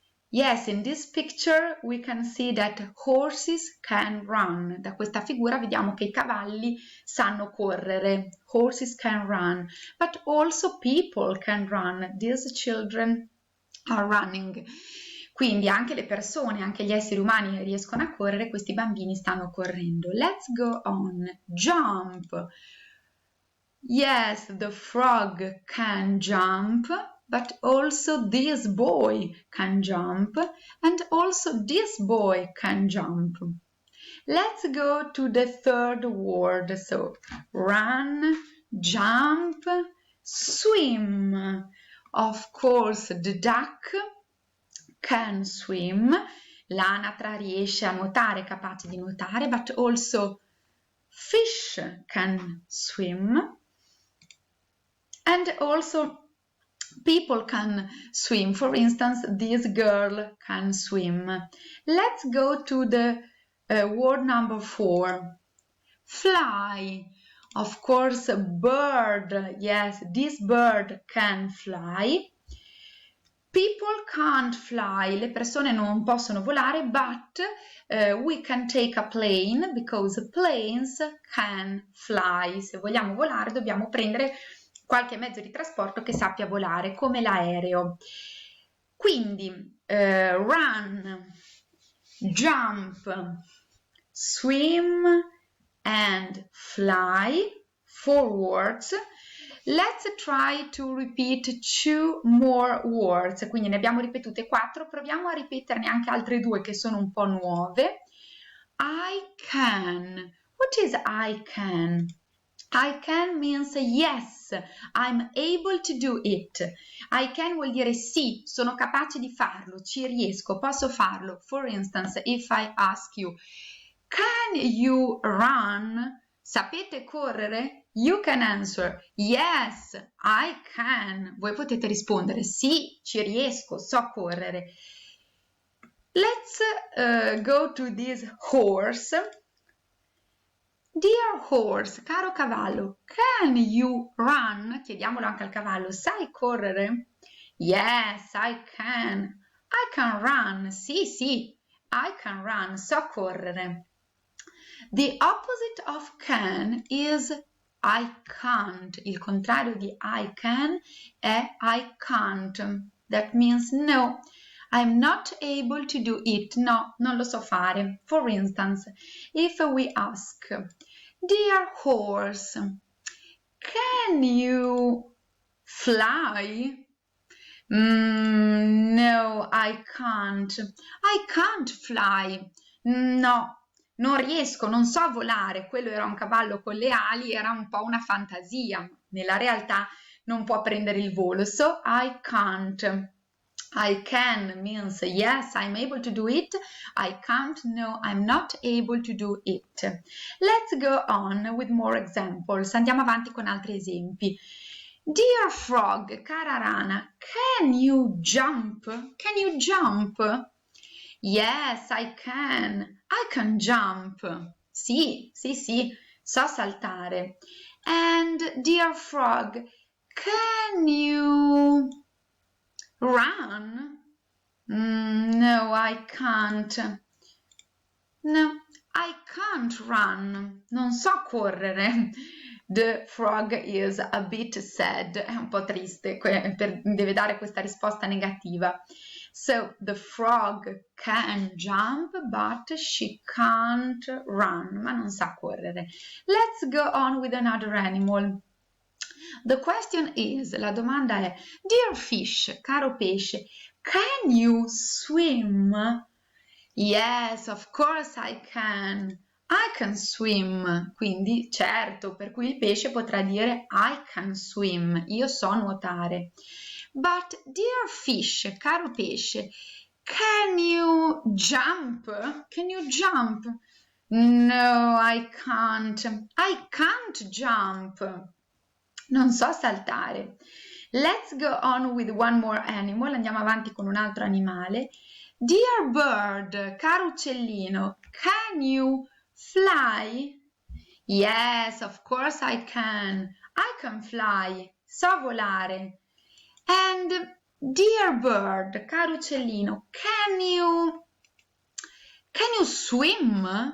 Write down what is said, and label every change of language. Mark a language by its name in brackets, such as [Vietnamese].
[English] Yes, in this picture we can see that horses can run. [Italian] Da questa figura vediamo che i cavalli sanno correre. [English] Horses can run. But also people can run. These children are running. [Italian] Quindi anche le persone, anche gli esseri umani riescono a correre, questi bambini stanno correndo. [English] Let's go on. Jump. Yes, the frog can jump. But also this boy can jump, and also this boy can jump. Let's go to the third word. So, run, jump, swim. Of course, the duck can swim. [Italian] L'anatra riesce a nuotare, è capace di nuotare, [English] but also fish can swim. And also people can swim. For instance, this girl can swim. Let's go to the word number 4. Fly. Of course, bird. Yes, this bird can fly. People can't fly. [Italian] Le persone non possono volare, [English] but we can take a plane because planes can fly. [Italian] Se vogliamo volare dobbiamo prendere qualche mezzo di trasporto che sappia volare, come l'aereo. Quindi, [English] run, jump, swim and fly, [Italian] 4 words. [English] Let's try to repeat 2 more words. [Italian] Quindi ne abbiamo ripetute 4, proviamo a ripeterne anche altre 2 che sono un po' nuove. [English] I can. What is I can? I can means yes, I'm able to do it. I can [Italian] vuol dire sì, sono capace di farlo, ci riesco, posso farlo. [English] For instance, if I ask you, can you run? [Italian] Sapete correre? [English] You can answer, yes, I can. [Italian] Voi potete rispondere, sì, ci riesco, so correre. [English] Let's go to this horse. Dear horse, [Italian] caro cavallo, [English] can you run? [Italian] Chiediamolo anche al cavallo, sai correre? [English] Yes, I can. I can run. [Italian] Sì, sì, [English] I can run. [Italian] So correre. [English] The opposite of can is I can't. [Italian] Il contrario di [English] I can [Italian] è [English] I can't. That means no. I'm not able to do it. [Italian] No, non lo so fare. [English] For instance, if we ask, dear horse, can you fly? No, I can't. I can't fly. [Italian] No, non riesco, non so volare. Quello era un cavallo con le ali, era un po' una fantasia. Nella realtà non può prendere il volo. [English] So I can't. I can means yes, I'm able to do it. I can't, no, I'm not able to do it. Let's go on with more examples. [Italian] Andiamo avanti con altri esempi. [English] Dear frog, [Italian] cara rana, [English] can you jump? Can you jump? Yes, I can. I can jump. [Italian] Sì, sì, sì, so saltare. [English] And dear frog, can you run? No, I can't. No, I can't run. [Italian] Non so correre. [English] The frog is a bit sad. [Italian] È un po' triste, deve dare questa risposta negativa. [English] So, the frog can jump, but she can't run. [Italian] Ma non sa correre. [English] Let's go on with another animal. The question is, [Italian] la domanda è, [English] dear fish, [Italian] caro pesce, [English] can you swim? Yes, of course I can. I can swim. [Italian] Quindi, certo, per cui il pesce potrà dire [English] I can swim. [Italian] Io so nuotare. [English] But, dear fish, [Italian] caro pesce, [English] can you jump? Can you jump? No, I can't. I can't jump. [Italian] Non so saltare. [English] Let's go on with one more animal. [Italian] Andiamo avanti con un altro animale. [English] Dear bird, [Italian] caro uccellino, [English] can you fly? Yes, of course I can. I can fly. [Italian] So volare. [English] And dear bird, [Italian] caro uccellino, [English] can you swim?